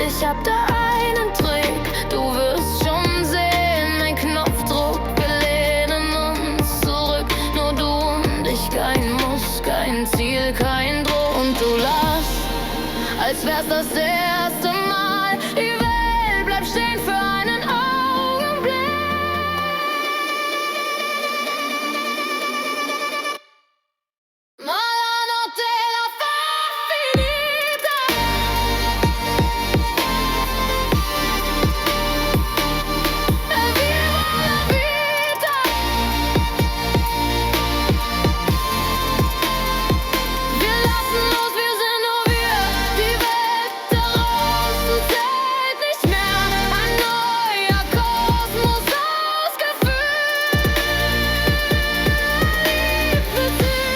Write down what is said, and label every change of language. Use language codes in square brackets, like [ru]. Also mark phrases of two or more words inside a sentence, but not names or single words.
[de] Ich hab da einen Trick, du wirst schon sehen. Ein Knopfdruck, wir lehnen uns zurück. Nur du und ich, kein Muss, kein Ziel, kein Druck. Und du lachst, als wär's das erste Mal. Die Welt bleibt stehen für einen Augenblick. [it] Ma la notte la fa finita. E viva la vita. [de] Wir lassen los, wir sind nur wir. Die Welt da draußen zählt nicht mehr. Ein neuer Kosmos ausgefüllt mit Ziel.